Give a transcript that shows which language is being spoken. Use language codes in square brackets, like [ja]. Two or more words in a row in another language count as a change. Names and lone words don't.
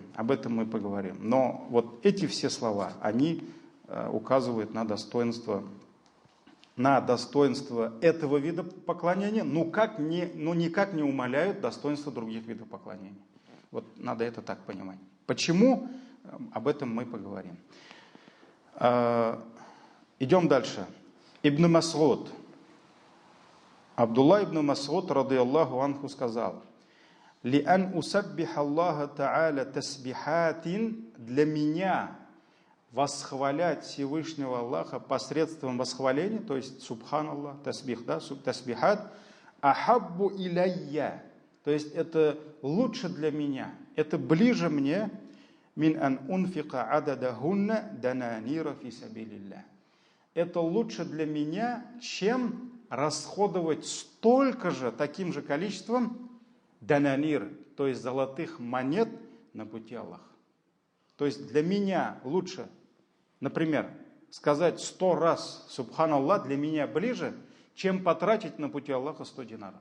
[ru] Но вот эти все слова, они указывают на достоинство этого вида поклонения, но никак не умаляют достоинство других видов поклонения. Вот надо это так понимать. Почему? Об этом мы поговорим. Идем дальше. Ибн Мас'уд. Абдулла ибн Мас'уд, [ar] رضي الله عنه, [ru] сказал: [ar] «لأن أسبح الله تعالى تسبيحات», [ru] для меня восхвалять Всевышнего Аллаха посредством восхваления, то есть субханаллах, тасбих, да, тасбихат, [ar] أحب إلي, [ru] то есть это лучше для меня, это ближе мне, [ar] من أن أنفق عددهن دنانير في سبيل الله. [ru] Это лучше для меня, чем расходовать столько же, таким же количеством дананир, то есть золотых монет на пути Аллаха. То есть для меня лучше, например, сказать 100 раз субханаллах для меня ближе, чем потратить на пути Аллаха 100 динаров.